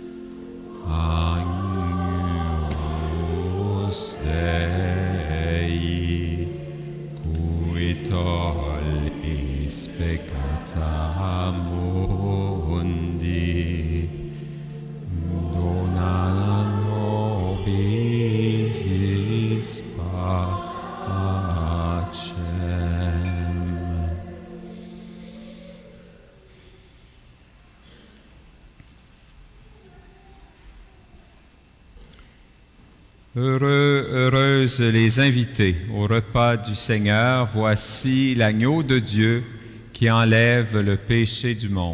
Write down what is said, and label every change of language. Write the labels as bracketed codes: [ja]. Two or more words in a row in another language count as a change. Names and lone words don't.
[la] Agnus Dei, qui tollis peccata mundi, dona nobis pacem. [fr] Heureuses les invités au repas du Seigneur. Voici l'agneau de Dieu qui enlève le péché du monde.